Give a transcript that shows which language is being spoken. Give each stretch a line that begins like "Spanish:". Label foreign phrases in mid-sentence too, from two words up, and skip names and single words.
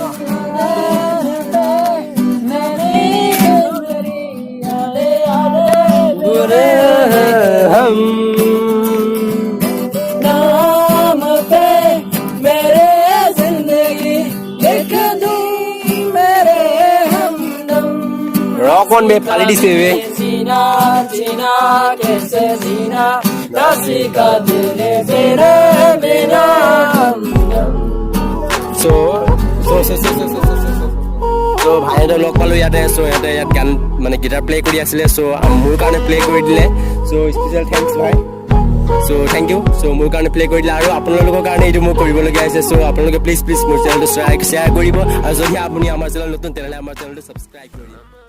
Hindi: बुरे हम नाम पे मेरे जिंदगी लिख दूं मेरे हमदम
English: rock on
Assamese: বে ফালি দিছে বে
Hindi: जीना जीना कैसे जीना ना सीखा तेरे तेरे बिना हमदम
Assamese: চ' ভাইহঁতক লগ পালোঁ ইয়াতে চ' সিহঁতে ইয়াত গান মানে
English: guitar play'
Assamese: কৰি আছিলে চ' মোৰ কাৰণে প্লে' কৰি দিলে চ'
English: special thanks
Assamese: ভাই চ'
English: thank you
Assamese: চ' মোৰ কাৰণে প্লে' কৰি দিলে আৰু আপোনালোকৰ কাৰণে এইটো মোক কৰিবলগীয়া হৈছে চ' আপোনালোকে প্লিজ মোৰ চেনেলটো শ্বেয়াৰ কৰিব আৰু যদি আপুনি আমাৰ চেনেল নতুন তেনেহ'লে আমাৰ চেনেলটো ছাবস্ক্ৰাইব কৰিব